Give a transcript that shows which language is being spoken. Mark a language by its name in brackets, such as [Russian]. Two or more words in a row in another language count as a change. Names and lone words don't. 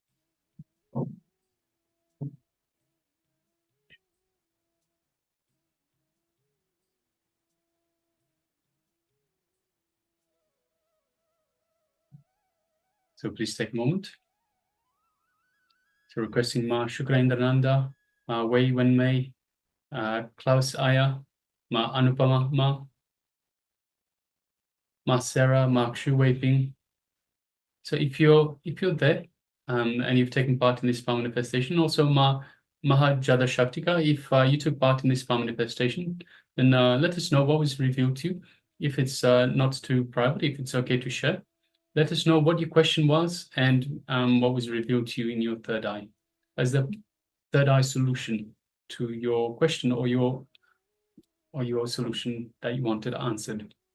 [English] So please take a moment. So requesting Ma Shukrendananda, Ma Wei Wenmei, Klaus Aya, Ma Anupama Ma Sarah, Ma Xu Weiping. So if you're there and you've taken part in this power manifestation, also Ma Mahajada Shaktika, if you took part in this power manifestation, then let us know what was revealed to you. If it's not too private, if it's okay to share, let us know what your question was and what was revealed to you in your third eye as the third eye solution to your question or your solution that you wanted answered.